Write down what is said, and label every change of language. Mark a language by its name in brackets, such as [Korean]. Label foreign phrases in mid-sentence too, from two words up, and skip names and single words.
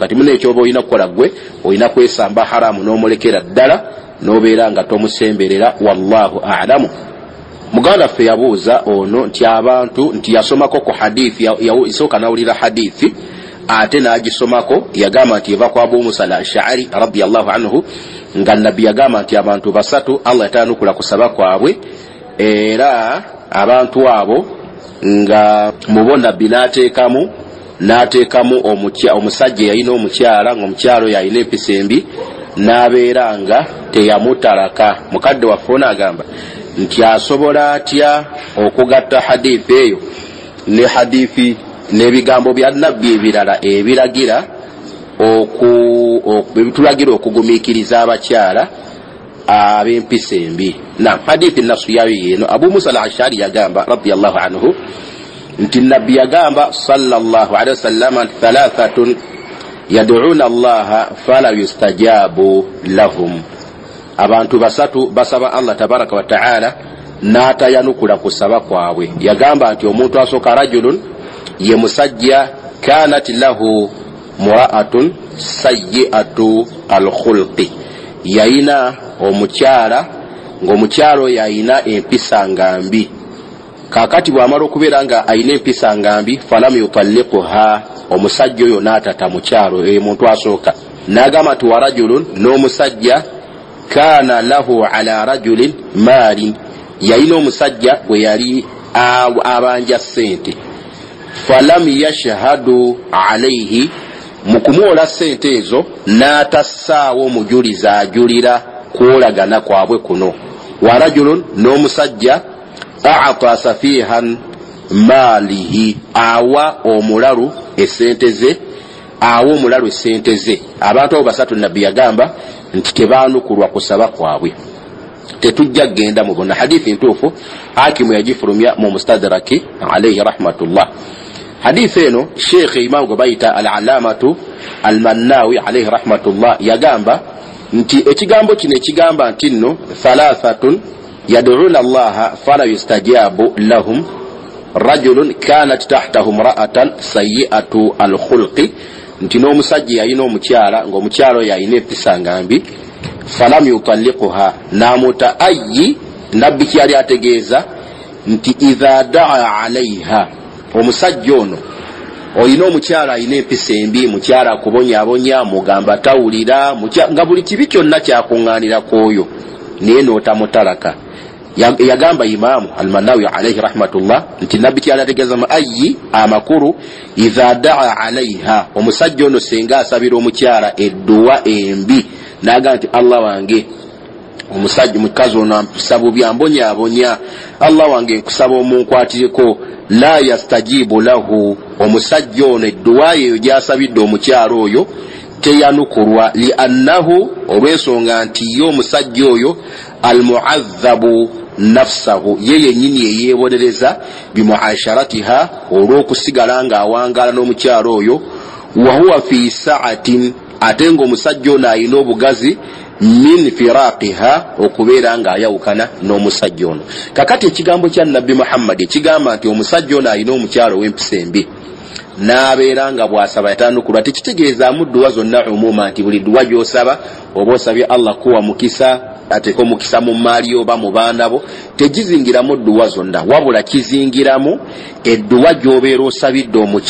[Ganda] Kati muna ekyoba olina kukola ggwe, olina kwesamba haramu n'omulekera ddala n'obeera nga tomusemberera. [Arabic] والله أعلم. [Ganda] Muganda ffe yabuuza ono nti abantu nti yasomako ku hadithi isooka nawulira hadithi ate n'agisomako, yagamba nti eva kwa Abu Musa al-Ash'ari [Arabic] رضي الله عنه [Ganda] nga nabbi yagamba nti abantu basatu Allah yataanukula kusaba kwabwe, era abantu abo nga mubo nabbi n'ateekamu omusajja yalina omukyala ng'omukyalo yalina empisa embi n'abeera nga teyamutalaka. Mukadde waffe n'agamba nti asobola atya okugatta hadithi eyo ne hadithi n'ebigambo bya nabbi ebirala ebiragira ebitulagira okugumiikiriza abakyala ab'empisa embi. Na hadithi nasu yayo yeno Abu Musa al-Ash'ari yagamba [Arabic] رضي الله عنه [Ganda] nti nabbi yagamba [Arabic] صلى الله عليه وسلم ثلاثة يدعون الله فلا يستجاب لهم. [Ganda] Abantu basatu basaba Allah [Arabic] تبارك وتعالى [Ganda] n'atayanukula kusaba kwabwe. Yagamba nti omuntu asooka rajulun ye musajja [Arabic] كانت له امرأة سيئة الخلق, [Ganda] yayina omukyala ng'omukyalo yayina empisa ngambi. Kakati bw'amala okubeera nga ayina empisa ngambi [Arabic] فلم يطلقها, [Ganda] omusajja oyo n'atata mukyalo muntu asooka. N'agamba nti [Arabic] ورجل, [Ganda] n'omusajja [Arabic] كان له على رجل مال, [Ganda] yayina omusajja bwe yali abanja sente, [Arabic] فلم يشهد عليه, [Ganda] mu kumwola sente ezo n'atassaawo omujulizi ajulira kwolagana kwabwe kuno. [Arabic] ورجل, [Ganda] n'omusajja [Arabic] أعطى سفيها ماله, [Ganda] awa omulalu esente ze, Abantu abo basatu nabbi yagamba nti tebaanukulwa kusaba kwabwe. Tetujja genda mu bona hadithi ntuufu Hakimu yagifulumya mu Mustadraki [Arabic] عليه رحمة الله. [Ganda] Hadithi eno Sheikh Imam Gubaita al-Alamatu al-Mannawi [Arabic] عليه رحمة الله [Ganda] yagamba nti ekigambo kino ekigamba nti nno [Arabic] ثلاثة يدعون الله فلا يستجاب لهم رجل كانت تحته امرأة سيئة الخلق, [Ganda] nti n'omusajja yalina omukyala ng'omukyalo yalina empisa ngambi, [Arabic] فلم يطلقها, [Ganda] namuta ayyi, nabbi kyali ategeeza nti [Arabic] إذا دعا عليها, [Ganda] omusajja ono olina omukyala alina empisa embi, mukyala akubonyaabonya, mugamba tawulira, nga buli kibi kyonna kyakuŋŋaanira kwoyo naye n'otamutalaka. Yagamba Imamu al-Mannawi [Arabic] عليه رحمة الله [Ganda] nti nabbi kyali ategeeza ayyi amakuru [Arabic] إذا دعا عليها, [Ganda] omusajja ono senga asabira omukyala edduwa embi n'agamba nti Allah wange, omusajja mukazi ono ampisa bubi ambonyaabonya, Allah wange nkusaba omunkwatireko, [Arabic] لا يستجاب له, [Ganda] omusajja ono edduwa eyo gy'asabidde omukyalo oyo teyanukulwa, [Arabic] لأنه, [Ganda] olw'ensonga nti ye omusajja oyo [Arabic] المعذب نفسه, [Ganda] ye yennyini eyeebonereza bimuasharatiha, olw'okusigala ng'awangaala n'omukyalo oyo, [Arabic] وهو في سعة, [Ganda] ate ng'omusajja ono alina obugazi [Arabic] من فراقها, [Ganda] okubeera ng'ayawukana n'omusajja ono. Kakati ekigambo kya nabbi Muhammad ekigamba nti omusajja ono alina omukyalo w'empisa embi n'abeera nga bw'asaba yatanukulwa, tekitegeezaamu dduwa zonna umuma nti buli dduwa gy'osaba oba osabye Allah kuwa mukisa ateeka omukisa mu maali oba mu baana bo, tegizingiramu dduwa zonna, wabula kizingiramu edduwa gy'obeera osabidde